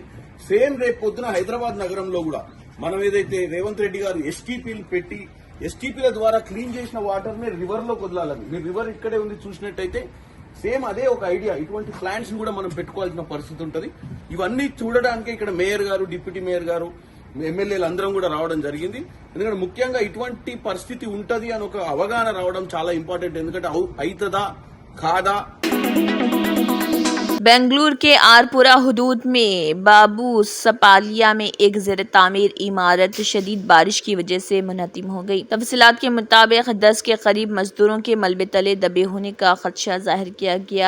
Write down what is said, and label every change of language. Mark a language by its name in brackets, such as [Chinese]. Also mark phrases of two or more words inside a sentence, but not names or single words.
[Telugu] సేమ్ రేపు పొద్దున హైదరాబాద్ నగరంలో కూడా మనం ఏదైతే రేవంత్ రెడ్డి గారు ఎస్టీపీలు పెట్టి ఎస్టీపీల ద్వారా క్లీన్ చేసిన వాటర్ ని రివర్ లో వదలాలని, మీరు రివర్ ఇక్కడే ఉంది చూసినట్టయితే సేమ్ అదే ఒక ఐడియా. ఇటువంటి ప్లాంట్స్ కూడా మనం పెట్టుకోవాల్సిన పరిస్థితి ఉంటుంది. ఇవన్నీ చూడడానికి ఇక్కడ మేయర్ గారు, [English] deputy mayor [Telugu] గారు, ఎమ్మెల్యేలు అందరం కూడా రావడం జరిగింది. ఎందుకంటే ముఖ్యంగా ఇటువంటి పరిస్థితి ఉంటది అని ఒక అవగాహన రావడం చాలా ఇంపార్టెంట్. ఎందుకంటే అవుతుందా కాదా। [Urdu] بنگلورو کے آرپورا حدود میں بابو سپالیہ میں ایک زیر تعمیر عمارت شدید بارش کی وجہ سے منہدم ہو گئی. تفصیلات کے مطابق 10 کے قریب مزدوروں کے ملبے تلے دبے ہونے کا خدشہ ظاہر کیا گیا.